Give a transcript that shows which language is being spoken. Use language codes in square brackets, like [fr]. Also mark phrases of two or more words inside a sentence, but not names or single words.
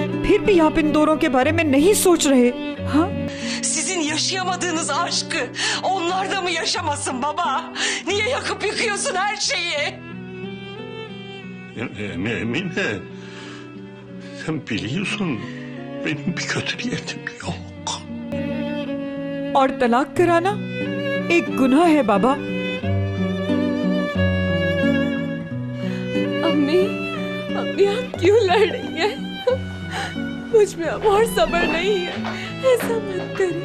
[hi] फिर भी आप इन दोनों के बारे में नहीं सोच रहे? हाँ, [tr] Sizin yaşayamadığınız aşkı onlar da mı yaşamasın baba? Niye yakıp yıkıyorsun her şeyi? Emine, sen biliyorsun benim bir kötü niyetim yok. [hi] और तलाक कराना एक गुनाह है बाबा। अम्मी, अम्मी आप क्यों लड़ रही हैं? मुझ में अब और सब्र नहीं है, ऐसा मत करें।